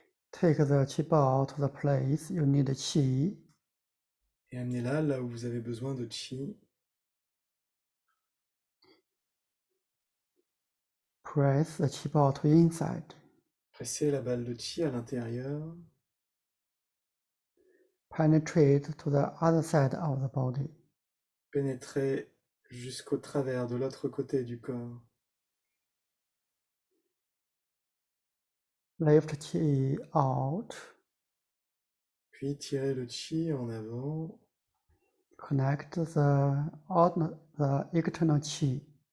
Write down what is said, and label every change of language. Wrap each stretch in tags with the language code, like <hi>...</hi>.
<en>Take the 气泡 to the place you need qi.</en> <fr>et amenez-la là où vous avez besoin de chi.</fr> <en>Press the 气泡 to inside.</en> <fr>Pressez la balle de chi à l'intérieur.</fr> <en>Penetrate to the other side of the body.</en> <fr>Pénétrez jusqu'au travers de l'autre côté du corps.</fr> <en>Lift qi out.</en> <fr>Puis tirez le chi en avant.</fr> <en>Connect the external qi.</en>